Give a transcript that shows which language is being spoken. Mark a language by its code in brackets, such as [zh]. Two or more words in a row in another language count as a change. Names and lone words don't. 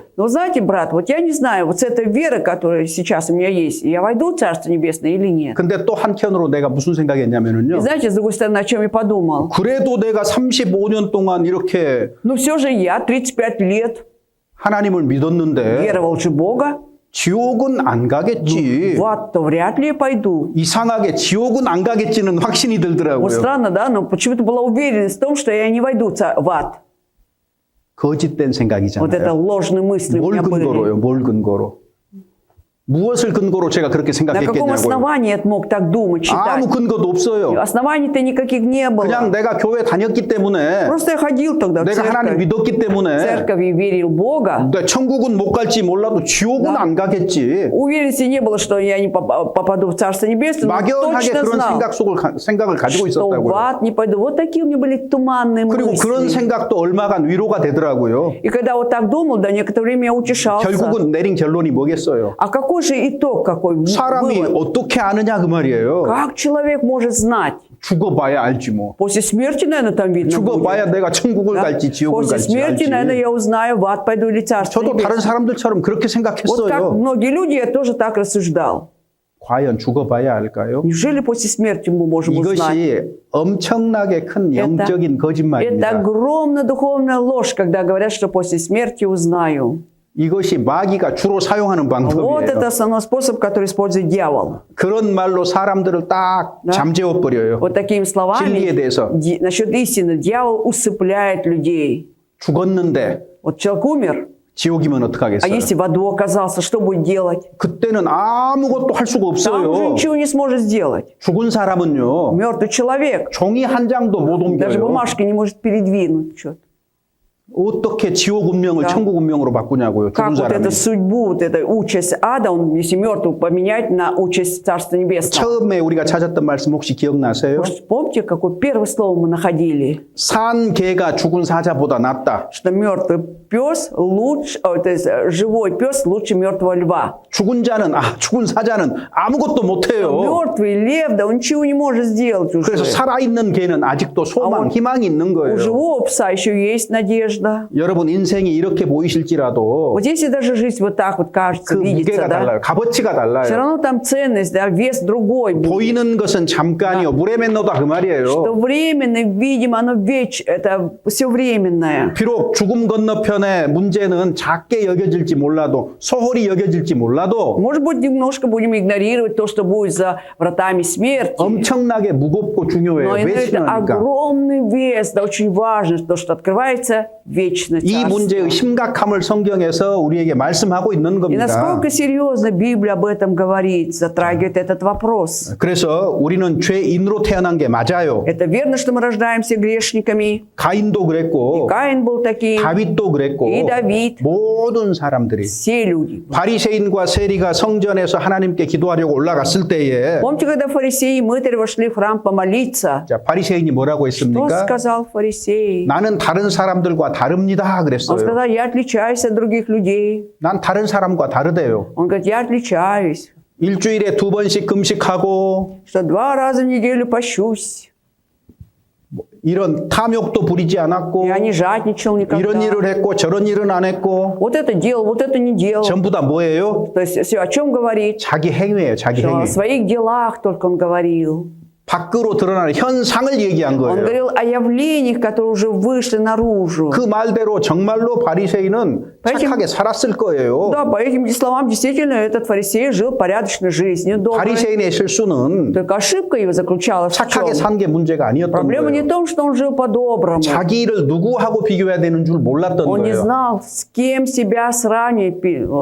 [ru] Но знаете, брат, вот я не знаю, вот с этой верой, которая сейчас у меня есть, я войду в Царство Небесное или нет. [ko] 근데 또 한켠으로 내가 무슨 [ru] И [ko] 생각했냐면요. [ru] знаете, с другой стороны, о чем я подумал? [ko] 그래도 내가 35년 동안 이렇게 [ru] Ну все же я 35 лет [ko] 하나님을 믿었는데 [ru] веровал же Бога, [ko] 지옥은 안 가겠지. [ru] в ад-то вряд ли я пойду. [ko] 이상하게 지옥은 안 가겠지는 확신이 [ru] Вот [ko] 들더라고요. [ru] странно, да, но почему-то была уверенность в том, что я не войду в ад. [ko] 거짓된 [ru] Вот это [ko] 생각이잖아요. [ru] ложные мысли у [ko] 뭘 [ru] меня были. [ko] 근거로요? 뭘 근거로? 무엇을 근거로 제가 그렇게 [ru] На каком [ko] 생각했겠냐고요. [ru] основании я мог так думать, считать? [ko] 아무 근거도 없어요. [ru] Оснований-то никаких не было. [ko] 그냥 내가 교회 다녔기 때문에, [ru] Просто я ходил тогда в [ko] 내가 하나님 [ru] церковь. [ko] 믿었기 [ru] В [ko] 때문에, [ru] церковь верил в Бога. [ko] 내 천국은 못 갈지 몰라도 지옥은 안 가겠지. [ru] Уверенности не было, что я не попаду в Царство Небесное, но [ko] 막연하게 [ru] точно [ko] 그런 [ru] знал, [ko] 생각을 가지고 [ru] что в [ko] 있었다고요. [ru] ад не пойду. Вот такие у меня были туманные [ko] 그리고 그런 [ru] мысли. [ko] 생각도 얼마간 위로가 되더라고요. [ru] И когда вот так думал, да, некоторое время я утешался. [ko] 결국은 내린 결론이 뭐겠어요? [ru] А какой же итог, какой [ko] 사람이 [ru] вывод? [ko] 어떻게 아느냐 그 말이에요. [ru] Как человек может знать? [ko] 죽어봐야 알지 뭐. [ru] После смерти, наверное, там видно будет. [ko] 죽어봐야 내가 천국을 [ru] Да? [ko] 갈지 지옥을 [ru] После [ko] 갈지 [ru] смерти, наверное, [ko] 알지. [ru] я узнаю, в ад пойду или Царство [ko] 저도 다른 [ru] Небесное. [ko] 사람들처럼 그렇게 [ru] Вот как [ko] 생각했어요. [ru] многие люди, я тоже так рассуждал. [ko] 과연 죽어봐야 알까요? [ru] Неужели после смерти мы можем узнать? [ko] 이것이 엄청나게 큰 영적인 [ru] Это [ko] 거짓말입니다. [ru] огромная духовная ложь, когда говорят, что после смерти узнаю. [ko] 이것이 마귀가 주로 사용하는 [ru] Вот [ko] 방법이에요. [ru] это основной способ, который использует дьявол. [ko] 그런 말로 사람들을 딱 [ru] Да. [ko] 잠재워 버려요. [ru] Вот такими [ko] 진리에 [ru] словами [ko] 대해서 [ru] насчет истины дьявол усыпляет людей. [ko] 죽었는데 [ru] Вот человек умер, [ko] 지옥이면 [ru] а [ko] 어떡하겠어요? [ru] если в аду оказался, что будет делать? [ko] 그때는 아무것도 할 수가 [ru] Там уже [ko] 없어요. [ru] ничего не сможет сделать. [ko] 죽은 사람은요. [ru] Мертвый человек [ko] 종이 한 장도 못 [ru] даже [ko] 옮겨요. [ru] бумажки не может передвинуть. Что-то. [ko] 어떻게 지옥 운명을 [ru] Да. [ko] 천국 운명으로 바꾸냐고요. [ru] Как [ko] 죽은 [ru] вот [ko] 사람이. [ru] эту судьбу, вот эту участь ада, он, если мертвый, поменять на участь Царства Небесного? [ko] 처음에 우리가 찾았던 말씀 혹시 기억나세요? [ru] Может, помните, какое первое слово мы находили? [ko] 산 개가 죽은 사자보다 낫다. [ru] Что мертвый пес лучше, то есть живой пес лучше мертвого льва. [ko] 죽은 사자는 아무것도 못해요. [ru] Мертвый лев, да он ничего не может сделать уже. [ko] 그래서 살아있는 개는 아직도 소망, 희망이 있는 [ru] У [ko] 거예요. [ru] живого пса еще есть надежда. [ko] 여러분 인생이 이렇게 보이실지라도 [ru] Вот если даже жизнь вот так вот кажется, [ko] 그 [ru] видится, [ko] 무게가 [ru] да, [ko] 달라요. 값어치가 [ru] все [ko] 달라요. [ru] равно там ценность, да, вес другой будет. [ko] 보이는 것은 잠깐이요. 물에 맺노다 그 [ru] Что [ko] 말이에요. [ru] временно, видимо, оно это все временное. [ko] 비록 죽음 건너편의 문제는 작게 여겨질지 몰라도 소홀히 여겨질지 몰라도 [ru] Может быть, немножко будем игнорировать то, что будет за вратами смерти. [ko] 엄청나게 무겁고 중요해요. [ru] Но [ko] 왜 [ru] это [ko] 신앙입니까? [ru] огромный вес, да, очень важно, то, что открывается вечное [ko] 이 문제의 [ru] царство. [ko] 심각함을 성경에서 우리에게 말씀하고 있는 [ru] И [ko] 겁니다. [ru] насколько серьезно Библия об этом говорит, затрагивает этот вопрос. [ko] 그래서 우리는 죄인으로 태어난 게 맞아요. [ru] Это верно, что мы рождаемся грешниками. [ko] 가인도 그랬고 [ru] Каин был таким. [ko] 다윗도 그랬고 이 다윗. 모든 사람들이 [ru] Все люди. [ko] 바리새인과 세리가 성전에서 하나님께 기도하려고 올라갔을 때에 [ru] Помните, когда фарисеи и мытари вошли в храм помолиться? [ko] 자, 바리새인이 뭐라고 [ru] Что [ko] 했습니까? [ru] сказал фарисей? [ko] 나는 다른 사람들과 다릅니다 [ru] Он [ko] 그랬어요. [ru] сказал, я отличаюсь от других людей. [ko] 난 다른 사람과 다르대요. [ru] Он говорит, я отличаюсь. [ko] 일주일에 2번씩 금식하고 [ru] Что 2 раза в неделю пощусь. [ko] 이런 탐욕도 부리지 않았고 [ru] Я не жадничал [ko] 이런 [ru] никогда. [ko] 일을 했고 저런 일은 안 했고 [ru] Вот это делал, вот это не делал. [ko] 전부 다 뭐예요? [ru] То есть все о чем говорит? [ko] 자기 행위예요. 자기 [ru] Что о [ko] 행위. [ru] своих делах только он говорил. [ko] 밖으로 드러나는 현상을 얘기한 [ru] Он [ko] 거예요. [ru] говорил о явлениях, которые уже вышли наружу. [ko] 그 말대로 정말로 바리새인은 착하게 살았을 거예요. [ru] Да, по этим словам, действительно, этот фарисей жил порядочной жизнью, доброй. [ko] 바리새인의 실수는 [ru] Только ошибка его заключалась в [ko] 착하게 [ru] чем? [ko] 산 게 문제가 아니었던 [ru] Проблема не в [ko] 거예요. [ru] том, что он жил по-доброму. [ko] 자기 일을 누구하고 비교해야 되는 줄 몰랐던 [ru] Он не [ko] 거예요. [ru] знал, с кем себя сравнивать. Вот.